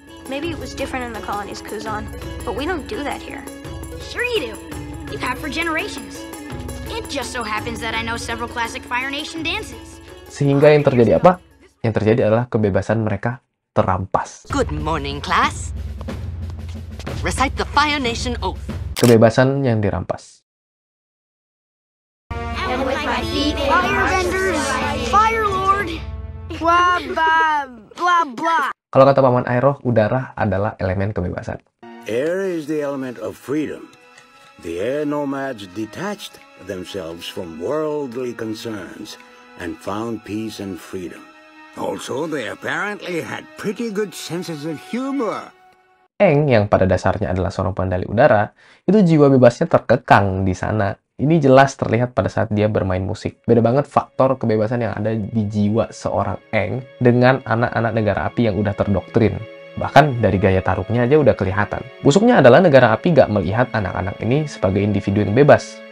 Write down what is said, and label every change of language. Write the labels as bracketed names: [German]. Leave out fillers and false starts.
[English] Maybe it was different in the colonies, Kuzan, but we don't do that here. Sure you do. you have for generations. It just so happens that I know several classic Fire Nation dances. [Indonesian] Sehingga yang terjadi apa? Yang terjadi adalah kebebasan mereka terampas. [English] Good morning, class. Recite the Fire Nation oath. [Indonesian] Kebebasan yang dirampas. [English] And with my feet, firebenders, fire lord, blah blah blah blah. [Indonesian] Kalau kata Paman Aeroh, udara adalah elemen kebebasan. [English] Air is the element of freedom. The air nomads detached themselves from worldly concerns and found peace and freedom. Also, they apparently had pretty good senses of humor. [Indonesian] Aang, yang pada dasarnya adalah seorang pendali udara, itu jiwa bebasnya terkekang di sana. Ini jelas terlihat pada saat dia bermain musik. Beda banget faktor kebebasan yang ada di jiwa seorang Aang dengan anak-anak negara api yang udah terdoktrin. Bahkan dari gaya taruhnya aja udah kelihatan. Busuknya adalah negara api gak melihat anak-anak ini sebagai individu yang bebas.